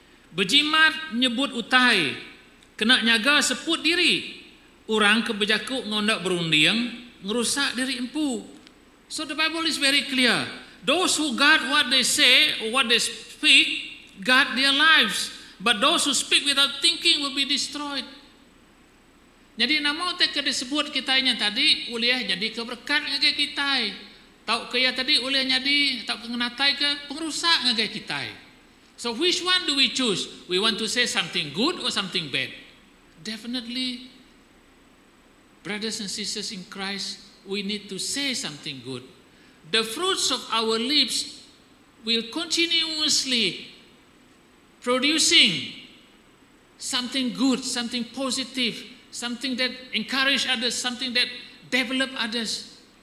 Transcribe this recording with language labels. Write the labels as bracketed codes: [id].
[iba] Berjimat nyebut utai, kena nyaga seput diri. Orang kebejaku ngondak berunding, ngerusak diri empu. [en] So the Bible is very clear. Those who guard what they say or what they speak guard their lives, but those who speak without thinking will be destroyed. [iba] Jadi nama teka disebut kitanya tadi uliah jadi keberkat ngagai kita. Tau kaya tadi uliah jadi tau kengenatai ke pengrusak ngagai kita. [en] So which one do we choose? We want to say something good or something bad? Definitely, brothers and sisters in Christ, we need to say something good. The fruits of our lips will continuously producing something good, something positive, something that encourage others, something that develop others.